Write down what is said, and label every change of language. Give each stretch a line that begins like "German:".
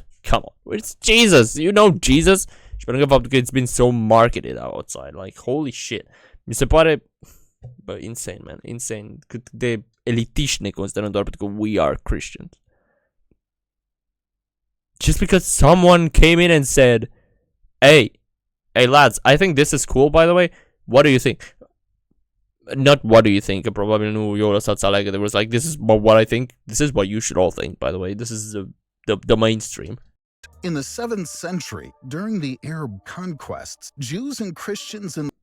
English: Come on, it's Jesus, you know Jesus.
Romanian: Și pentru că faptul că
English: it's been so marketed outside, like, holy shit.
Romanian: Mi se pare, bă, insane, man, insane. Cât de elitiști ne considerăm doar pentru că
English: we are Christians. Just because someone came in and said, hey lads, I think this is cool, by the way, what do you think? Not what do you think,
Romanian: probabil nu eu lăsat să aleagă.
English: There was like, this is what I think, this is what you should all think, by the way, this is the mainstream. In the 7th century, during the Arab conquests, Jews and Christians in...